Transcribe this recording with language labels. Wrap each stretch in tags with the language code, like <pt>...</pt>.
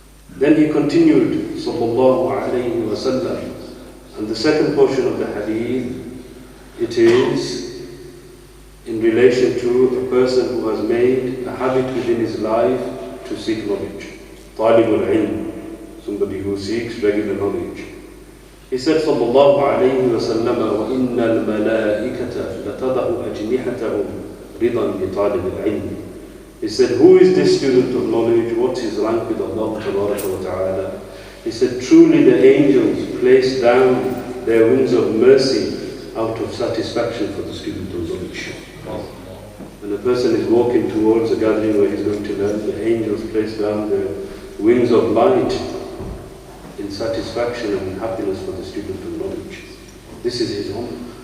<en>Then he continued, sallallahu alayhi wa sallam, and the second portion of the Hadith, it is in relation to a person who has made a habit within his life to seek knowledge. Talibul ilm, somebody who seeks regular knowledge. He said, sallallahu alayhi wa sallam,</en> <ar>وَإِنَّ الْمَلَائِكَةَ لَتَضَعُ أَجْنِحَتَهُمْ رِضًا بِطَالِبِ الْعِلْمِ.</ar> <en>He said, who is this student of knowledge? What's his rank with Allah Tabaraka wa Ta'ala? He said, truly the angels place down their wings of mercy out of satisfaction for the student of knowledge. When a person is walking towards a gathering where he's going to learn, the angels place down their wings of light in satisfaction and happiness for the student of knowledge. This is his honor.</en>